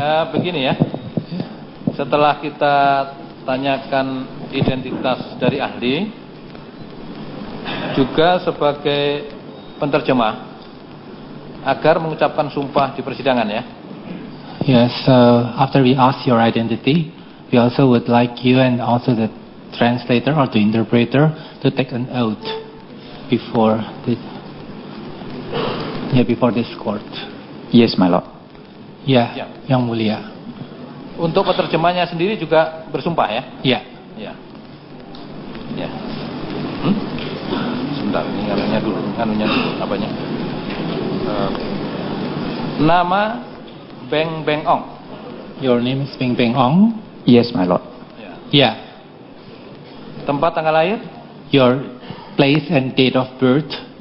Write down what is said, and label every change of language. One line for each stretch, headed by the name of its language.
Indonesian: Begini ya. Setelah kita tanyakan identitas dari ahli, juga sebagai penterjemah agar mengucapkan sumpah di persidangan ya.
English: Yes, after we ask your identity, we also would like you and also the translator or the interpreter to take an oath before this court. Yes, my lord.
Indonesian: Ya, Ya. Yang Mulia. Untuk penerjemahnya sendiri juga bersumpah ya. Ya. Ya. Ya. Sebentar, ini anunya dulu, apanya? Nama Beng Beng Ong.
English: Your name is Beng Beng Ong. Yes, my lord.
Indonesian: Ya. Ya. Tempat tanggal lahir,
English: Your place and date of birth.